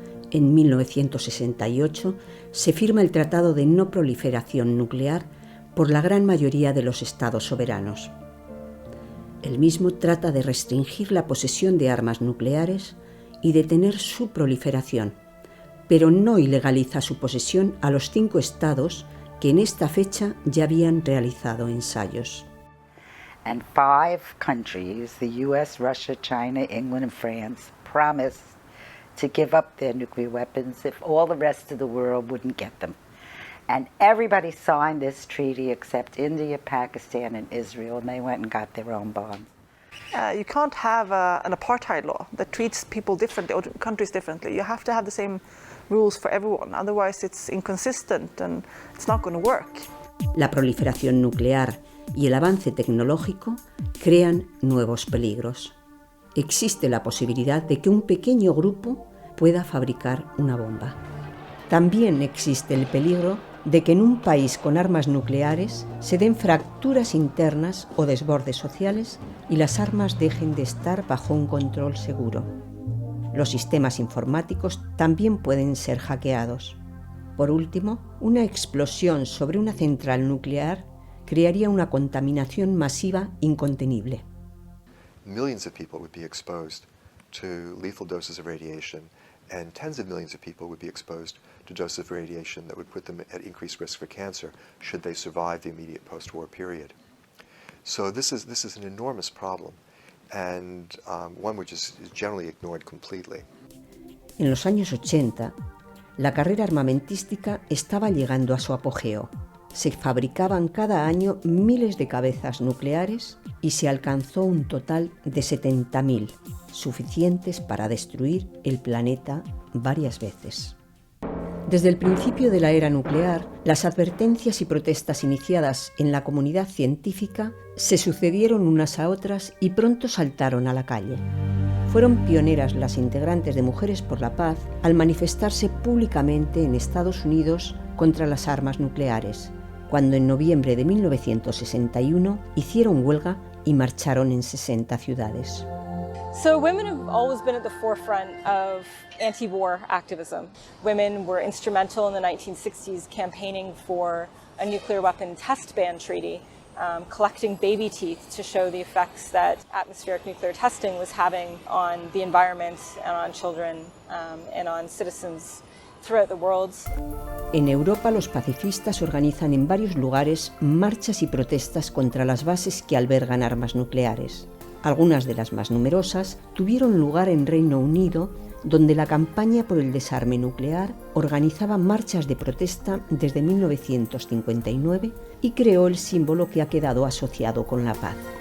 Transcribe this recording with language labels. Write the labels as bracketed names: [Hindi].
[Spanish] En 1968 se firma el Tratado de No Proliferación Nuclear por la gran mayoría de los estados soberanos. El mismo trata de restringir la posesión de armas nucleares y detener su proliferación, pero no ilegaliza su posesión a los 5 estados que en esta fecha ya habían realizado ensayos. [English] And 5 countries, the US, Russia, China, England, and France, promised to give up their nuclear weapons if all the rest of the world wouldn't get them. And everybody signed this treaty except India, Pakistan, and Israel, and they went and got their own bombs. You can't have an apartheid law that treats people differently or countries differently. You have to have the same rules for everyone, otherwise it's inconsistent and it's not going to work. [Spanish] La proliferación nuclear y el avance tecnológico crean nuevos peligros. Existe la posibilidad de que un pequeño grupo pueda fabricar una bomba. También existe el peligro de que en un país con armas nucleares se den fracturas internas o desbordes sociales y las armas dejen de estar bajo un control seguro. Los sistemas informáticos también pueden ser hackeados. Por último, una explosión sobre una central nuclear crearía una contaminación masiva incontenible. [English] Millions of people would be exposed to lethal doses of radiation, and tens of millions of people would be exposed to doses of radiation that would put them at increased risk for cancer should they survive the immediate post-war period. So this is an enormous problem, and one which is generally ignored completely. [Spanish] En los años 80, la carrera armamentística estaba llegando a su apogeo. Se fabricaban cada año miles de cabezas nucleares y se alcanzó un total de 70.000, suficientes para destruir el planeta varias veces. Desde el principio de la era nuclear, las advertencias y protestas iniciadas en la comunidad científica se sucedieron unas a otras y pronto saltaron a la calle. Fueron pioneras las integrantes de Mujeres por la Paz al manifestarse públicamente en Estados Unidos contra las armas nucleares, cuando en noviembre de 1961 hicieron huelga y marcharon en 60 ciudades. [English] So women have always been at the forefront of anti-war activism. Women were instrumental in the 1960s campaigning for a nuclear weapon test ban treaty, collecting baby teeth to show the effects that atmospheric nuclear testing was having on the environment and on children and on citizens throughout the world. [Spanish] En Europa, los pacifistas organizan en varios lugares marchas y protestas contra las bases que albergan armas nucleares. Algunas de las más numerosas tuvieron lugar en Reino Unido, donde la campaña por el desarme nuclear organizaba marchas de protesta desde 1959 y creó el símbolo que ha quedado asociado con la paz.